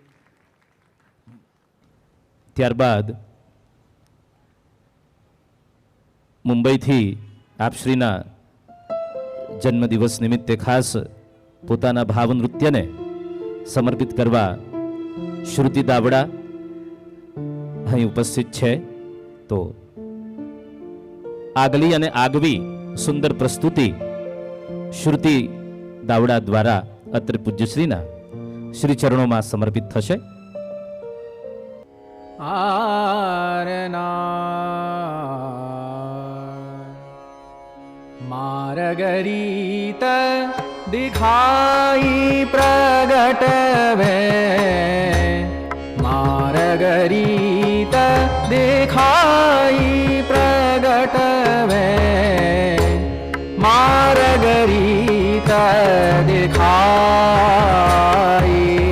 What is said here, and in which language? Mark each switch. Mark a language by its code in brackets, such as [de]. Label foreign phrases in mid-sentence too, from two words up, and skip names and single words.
[gu] ત્યારબાદ મુંબઈથી આપશ્રીના જન્મદિવસ નિમિત્તે ખાસ પોતાના ભાવ નૃત્યને સમર્પિત કરવા શ્રુતિ દાવડા અહીં ઉપસ્થિત છે. તો આગલી અને આગવી સુંદર પ્રસ્તુતિ શ્રુતિ દાવડા દ્વારા અત્રે પૂજ્યશ્રીના શ્રી ચરણોમાં સમર્પિત થશે. [hi] मार्गरीत दिखाई प्रगट वे, मार्गरीत दिखाई प्रगट वे, मार्गरीत दिखाई